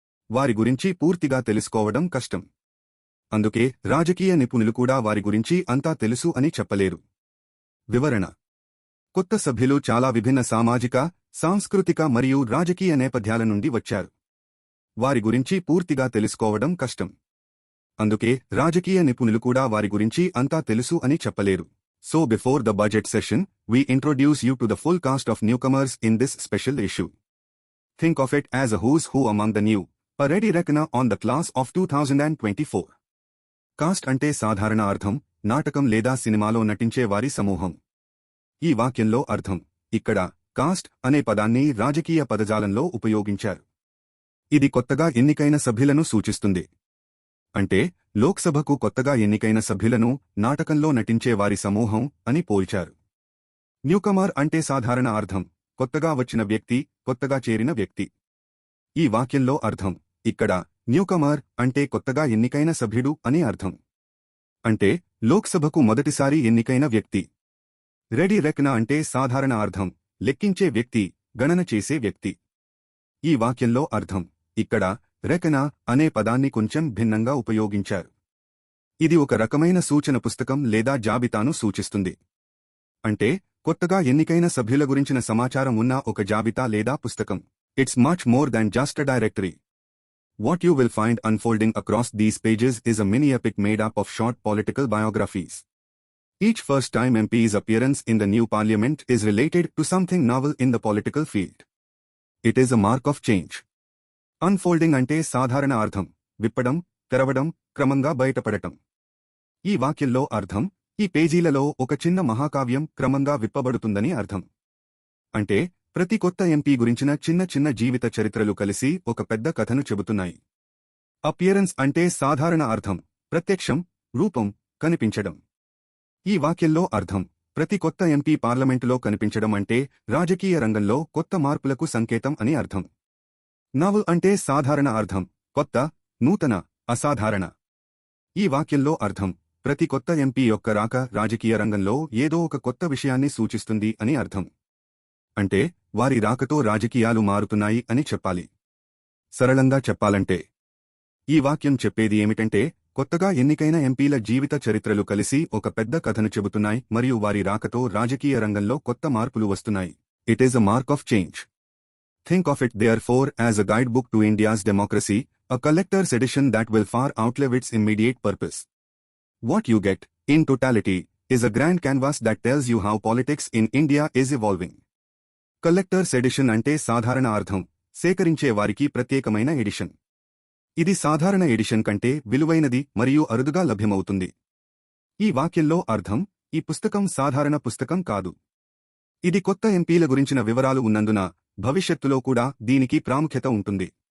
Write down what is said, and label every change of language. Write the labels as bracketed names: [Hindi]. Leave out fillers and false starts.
[Telugu] వారి గురించి పూర్తిగా తెలుసుకోవడం కష్టం. అందుకే రాజకీయ నిపుణులు కూడా వారి గురించి అంతా తెలుసు అని చెప్పలేరు. వివరణ: కొత్త సభ్యులు చాలా విభిన్న సామాజిక, సాంస్కృతిక మరియు రాజకీయ నేపథ్యాల నుండి వచ్చారు. వారి గురించి పూర్తిగా తెలుసుకోవడం కష్టం. అందుకే రాజకీయ నిపుణులు కూడా వారి గురించి అంతా తెలుసు అని చెప్పలేరు. [English] So before the budget session, we introduce you to the full cast of newcomers in this special issue. Think of it as a who's who among the new, a ready reckoner on the class of 2024. [Telugu] Cost అంటే సాధారణ అర్థం, నాటకం లేదా సినిమాలో నటించే వారి సమూహం. ఈ వాక్యంలో అర్థం. ఇక్కడ కాస్ట్ అనే పదాన్ని రాజకీయ పదజాలంలో ఉపయోగించారు. ఇది కొత్తగా ఎన్నికైన సభ్యులను సూచిస్తుంది. అంటే లోక్సభకు కొత్తగా ఎన్నికైన సభ్యులను నాటకంలో నటించే వారి సమూహం అని పోల్చారు. న్యూకమర్ అంటే సాధారణ అర్థం, కొత్తగా వచ్చిన వ్యక్తి, కొత్తగా చేరిన వ్యక్తి. ఈ వాక్యంలో అర్థం. ఇక్కడ న్యూకమర్ అంటే కొత్తగా ఎన్నికైన సభ్యుడు అని అర్థం. అంటే లోక్సభకు మొదటిసారి ఎన్నికైన వ్యక్తి. రెడీ రెకన అంటే సాధారణ అర్థం, లెక్కించే వ్యక్తి, గణన చేసే వ్యక్తి. ఈ వాక్యంలో అర్థం. ఇక్కడ రెకన అనే పదాన్ని కొంచెం భిన్నంగా ఉపయోగించారు. ఇది ఒక రకమైన సూచన పుస్తకం లేదా జాబితాను సూచిస్తుంది. అంటే కొత్తగా ఎన్నికైన సభ్యుల గురించిన సమాచారం ఉన్న ఒక జాబితా లేదా పుస్తకం. [English] It's much more than just a directory. What you will find unfolding across these pages is a mini-epic made up of short political biographies. Each first-time MP's appearance in the new parliament is related to something novel in the political field. It is a mark of change. [Telugu] Unfolding అంటే సాధారణ అర్థం, విప్పడం, తెరవడం, క్రమంగా బయటపడటం. ఈ వాక్యంలో అర్థం. ఈ పేజీలలో ఒక చిన్న మహాకావ్యం క్రమంగా విప్పబడుతుందని అర్థం. అంటే ప్రతి కొత్త ఎంపీ గురించిన చిన్న చిన్న జీవిత చరిత్రలు కలిసి ఒక పెద్ద కథను చెబుతున్నాయి. అపియరెన్స్ అంటే సాధారణ అర్థం, ప్రత్యక్షం, రూపం, కనిపించడం. ఈ వాక్యంలో అర్థం. ప్రతి కొత్త ఎంపీ పార్లమెంటులో కనిపించడం అంటే రాజకీయ రంగంలో కొత్త మార్పులకు సంకేతం అని అర్థం. నవల్ అంటే సాధారణ అర్థం, కొత్త, నూతన, అసాధారణ. ఈ వాక్యంలో అర్థం. ప్రతి కొత్త ఎంపీ యొక్క రాక రాజకీయ రంగంలో ఏదో ఒక కొత్త విషయాన్ని సూచిస్తుంది అని అర్థం. అంటే వారి రాకతో రాజకీయాలు మారుతున్నాయి అని చెప్పాలి. సరళంగా చెప్పాలంటే ఈ వాక్యం చెప్పేది ఏమిటంటే కొత్తగా ఎన్నికైన ఎంపీల జీవిత చరిత్రలు కలిసి ఒక పెద్ద కథను చెబుతున్నాయి మరియు వారి రాకతో రాజకీయ రంగంలో కొత్త మార్పులు వస్తున్నాయి. [English] It is a mark of change. Think of it therefore as a guidebook to India's democracy, a collector's edition that will far outlive its immediate purpose. What you get, in totality, is a grand canvas that tells you how politics in India is evolving. [Telugu] Collectors edition అంటే సాధారణ అర్థం, సేకరించే వారికి ప్రత్యేకమైన edition. ఇది సాధారణ edition కంటే విలువైనది మరియు అరుదుగా లభ్యమవుతుంది. ఈ వాక్యంలో అర్థం. ఈ పుస్తకం సాధారణ పుస్తకం కాదు. ఇది కొత్త ఎంపీల గురించిన వివరాలు ఉన్నందున భవిష్యత్తులో కూడా దీనికి ప్రాముఖ్యత ఉంటుంది.